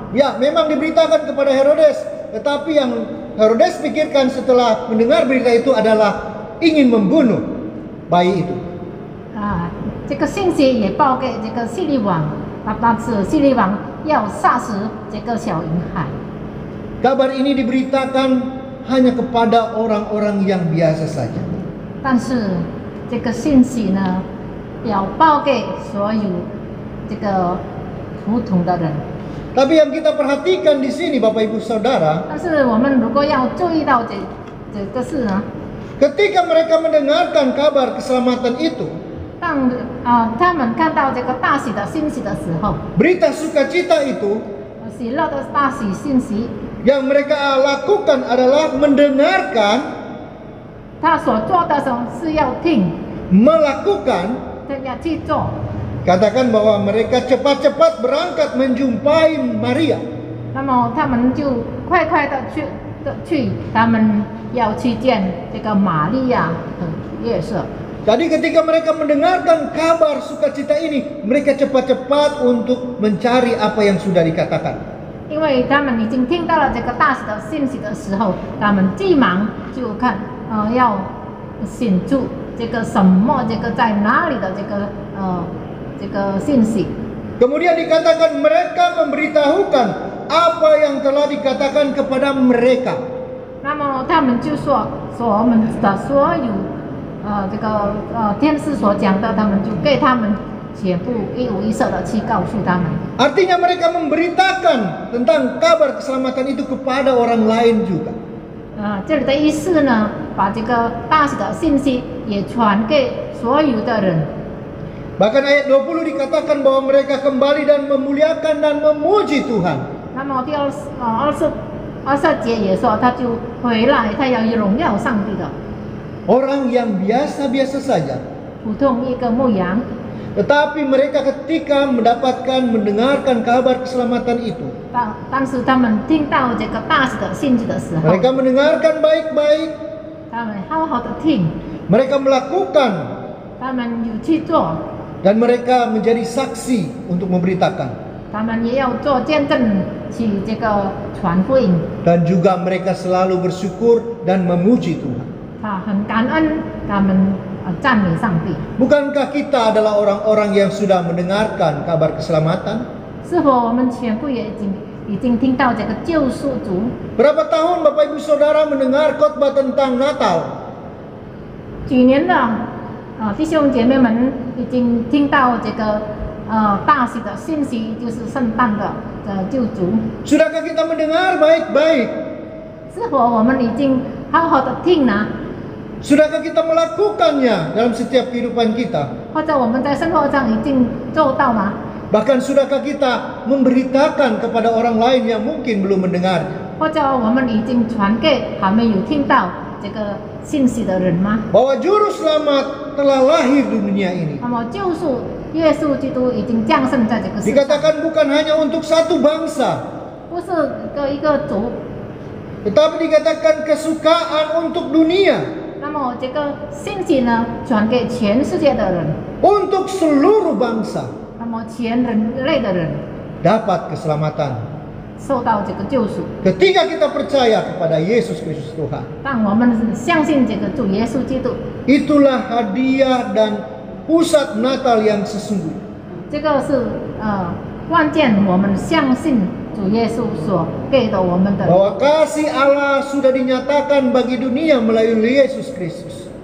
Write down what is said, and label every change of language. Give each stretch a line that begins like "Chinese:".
Indonesian: Ya, memang diberitakan kepada Herodes, tetapi yang Herodes pikirkan setelah mendengar berita itu adalah ingin membunuh bayi itu.
Chinese: 这个信息也报给这个希律王，但是希律王要杀死这个小婴孩。
Indonesian: Kabar ini diberitakan hanya kepada orang-orang yang biasa saja.
Chinese: 但是这个信息呢，要报给所有这个普通的人。
Indonesian: Tapi yang kita perhatikan di sini, Bapak Ibu Saudara,
Chinese: 但是我们如果要注意到这个事呢，
Indonesian: ketika mereka mendengarkan kabar keselamatan itu,
Chinese: 当他们看到这个大喜的信息的时候，
Indonesian: berita sukacita itu,
Chinese: 喜乐的大喜信息，
Indonesian: yang mereka lakukan adalah mendengarkan,
Chinese: 他所做的是要听，
Indonesian: melakukan,
Chinese: 要去做。
Indonesian: katakan bahwa mereka cepat-cepat berangkat menjumpai Maria.
Chinese: 那么他们就快快的去，他们要去见这个玛利亚和约瑟。
Indonesian: Jadi ketika mereka mendengarkan kabar sukacita ini, mereka cepat-cepat untuk mencari apa yang sudah dikatakan.
Chinese: 因为他们已经听到了这个大喜的信息的时候，他们急忙就看，要显出这个什么，这个在哪里的这个信息。
Indonesian: Kemudian dikatakan mereka memberitahukan apa yang telah dikatakan kepada mereka.
Chinese: 那么他们就说我们的所有这个天使所讲的，他们就给他们全部一五一十的去告诉他们。
Indonesian: Artinya mereka memberitakan tentang kabar keselamatan itu kepada orang lain juga.
Chinese: 这里的意思呢，把这个大喜的信息也传给所有的人。
Indonesian: Bahkan ayat 20 dikatakan bahwa mereka kembali dan memuliakan dan memuji Tuhan.
Chinese: 那么第24节也说，他就回来，他要荣耀上帝的。
Indonesian: Orang yang biasa-biasa saja.
Chinese: 普通一个牧羊。
Indonesian: Tetapi mereka ketika mendengarkan kabar keselamatan itu,
Chinese: 但是他们听到这个大喜的信息的时候，
Indonesian: mereka mendengarkan baik-baik,
Chinese: 他们好好的听，
Indonesian: mereka melakukan,
Chinese: 他们有去做，
Indonesian: dan mereka menjadi saksi untuk memberitakan.
Chinese: 他们也要做见证，去这个传福音。
Indonesian: Dan juga mereka selalu bersyukur dan memuji Tuhan.
Chinese: 他很感恩，他们赞美上帝。
Indonesian: Bukankah kita adalah orang-orang yang sudah mendengarkan kabar keselamatan?
Chinese: 是否我们全部也已经听到这个救赎主？
Indonesian: Berapa tahun Bapak Ibu Saudara mendengar khotbah tentang Natal?
Chinese: 几年了，弟兄姐妹们已经听到这个大喜的信息，就是圣诞的救主。
Indonesian: Sudahkah kita mendengar baik-baik?
Chinese: 是否我们已经好好的听呢？
Indonesian: Sudahkah kita melakukannya dalam setiap kehidupan kita?
Chinese: 或者我们在生活上已经做到吗？
Indonesian: Bahkan sudahkah kita memberitakan kepada orang lain yang mungkin belum mendengar?
Chinese: 或者我们已经传给还没有听到这个信息的人吗？
Indonesian: Bahwa juru selamat telah lahir di dunia ini.
Chinese: 那么救赎耶稣基督已经降生在这个世上，
Indonesian: Dikatakan bukan hanya untuk satu bangsa,
Chinese: 不是一个族，
Indonesian: tetapi dikatakan kesukaan untuk dunia.
Chinese: 那么这个信息呢，传给全世界的人，
Indonesian: Untuk seluruh bangsa
Chinese: 那么全人类的人
Indonesian: dapat keselamatan.
Chinese: 受到这个救赎。
Indonesian: Ketika kita percaya kepada Yesus Kristus Tuhan,
Chinese: 当我们相信这个主耶稣基督，
Indonesian: itulah hadiah dan pusat Natal yang sesungguhnya.
Chinese: 这个是关键，我们相信主耶稣所给的我们的。
Indonesian: Bahwa kasih Allah sudah dinyatakan bagi dunia melalui Yesus Kristus.